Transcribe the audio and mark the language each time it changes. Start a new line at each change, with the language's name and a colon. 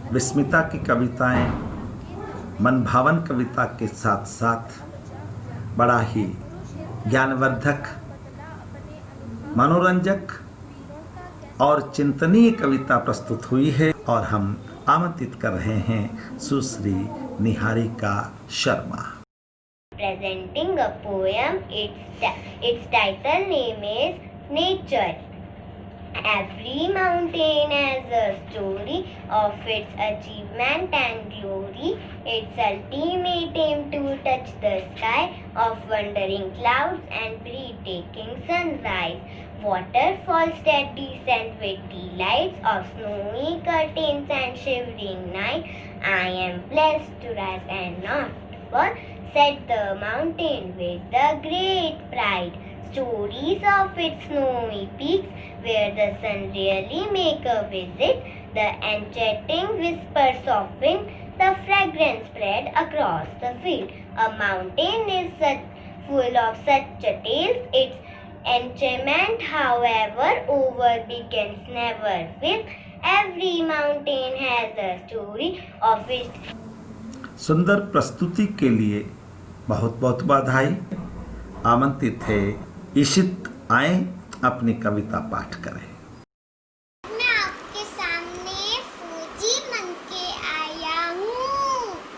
Hindi: विस्मिता की कविताएं मनभावन कविता के साथ साथ बड़ा ही ज्ञानवर्धक, मनोरंजक और चिंतनीय कविता प्रस्तुत हुई है। और हम आमंत्रित कर रहे हैं सुश्री Niharika Sharma.
English: Presenting a poem, its title name is Nature. Every mountain has a story of its achievement and glory. Its ultimate aim to touch the sky of wandering clouds and breathtaking sunrise. Waterfalls that descend with the lights of snowy curtains and shivering night. I am blessed to rise and not fall, said the mountain with the great pride. Stories of its snowy peaks, where the sun really make a visit. The enchanting whispers of wind, the fragrance spread across the field. A mountain is full of such tales. Its enchantment, however, over begins never will. Every mountain has a story of its.
Hindi: सुंदर प्रस्तुति के लिए बहुत बहुत बधाई। आमंत्रित है इशित, आए अपनी कविता पाठ करें। मैं आपके सामने फौजी बन के आया हूँ।